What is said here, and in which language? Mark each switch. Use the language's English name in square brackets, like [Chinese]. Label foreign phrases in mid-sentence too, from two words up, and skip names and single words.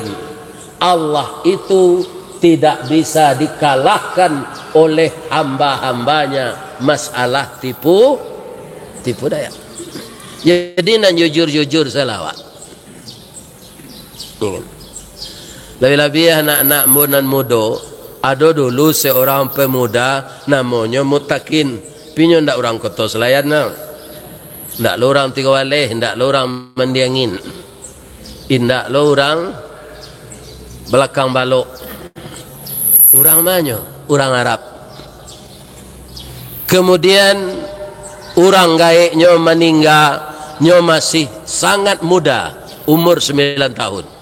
[Indonesian] Allah itu tidak bisa dikalahkan oleh hamba-hambanya masalah tipu daya. Jadi nan jujur-jujur selawat. Lebih-lebih anak-anak muda mudo, ada dulu seorang pemuda namanya Mutakin. [Minangkabau] Pinyo ndak orang Kota Selayan na. Ndak lo orang Tiga Waleh, ndak lo orang Mendiangin. Indak lo orang Belakang Balok. [Indonesian] Orang mana? Orang Arab. Kemudian orang gaeknya meninggal, nya masih sangat muda, umur 9 tahun.